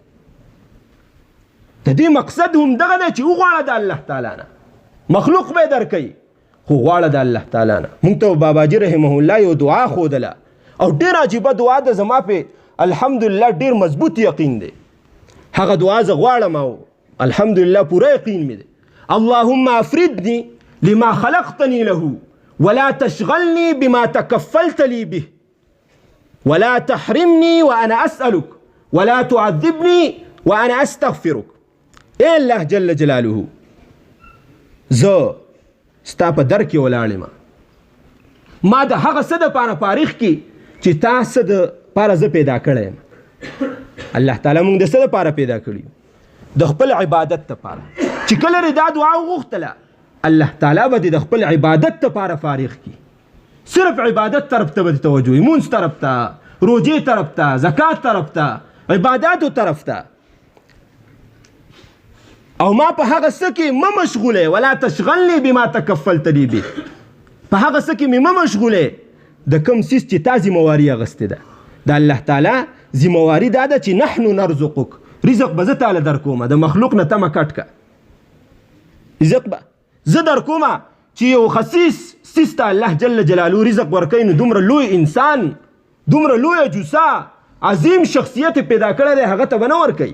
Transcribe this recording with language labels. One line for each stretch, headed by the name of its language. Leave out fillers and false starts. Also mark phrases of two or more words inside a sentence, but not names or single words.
Pashto: د دې مقصد هم دغه دی چې وغواړه د الله تعالی نه مخلوق به یې درکوي خو غواړه د الله تعالی نه مونږ ته باباجي رحمه الله یو دعا ښودله او ډېر عجیبه دعا ده زما پې الحمدلله ډېر مضبوط یقین دی هغه دعا زه غواړم او الحمدلله پوره یقین مې دی
Arabic: اللهم افردني لما خلقتني له ولا تشغلني بما تكفلت لي به ولا تحرمني وأنا أسألك ولا تعذبني وأنا أستغفرك
Pashto: اے الله جل جلاله زه ستا په در کې ولاړ یم، ما د هغه څه دپاره فارغ کړي چې تا څه دپاره زه پیدا کړی یم. الله تعالی موږ د څه دپاره پیدا کړي؟ د خپل عبادت دپاره. چې کله دې دا دعا وغوښتله الله تعالی به دې د خپل عبادت دپاره فارغ کړي. صرف عبادت طرف ته به توجه وي، مونځ طرف ته، روجې طرف ته، زکات طرف ته، عباداتو طرف ته. او ما په هغه څه کې مه مشغوله
Arabic: ولا تشغلني بما تکفلت لي به.
Pashto: په هغه څه کې مې مه مشغوله د کوم څیز چې تا ذمواري اخیستې ده. د الله تعالی ذمواري دا ده چې
Arabic: نحن نرزقک،
Pashto: رزق به زه تعالی در کومه، د مخلوق نه تمه کټ که. رزق به زه در کومه چې یو خصیص څیز ته الله جل جلاله رزق ورکوي، نو دومره لوی انسان، دومره لویه جوسه، عظیم شخصیت پیدا کړی دی، هغه ته به نه ورکوي.